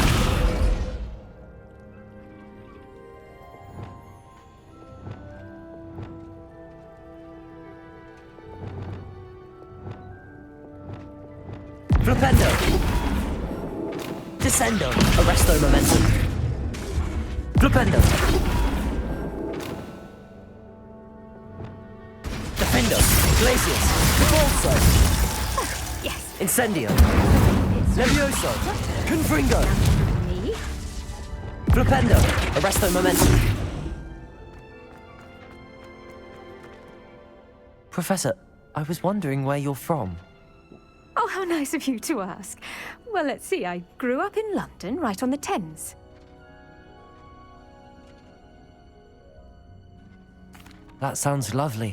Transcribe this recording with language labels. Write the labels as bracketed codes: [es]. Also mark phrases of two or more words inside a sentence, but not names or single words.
[en] Flipendo! Descendo! Arresto momentum! Flipendo! Defendo! Glacius! Cabalso! Oh, yes! Incendio! Levioso! Confringo! Me? Flipendo! Arresto momentum! Professor, I was wondering where you're from. Oh, how nice of you to ask. Well, let's see, I grew up in London, right on the Thames. That sounds lovely.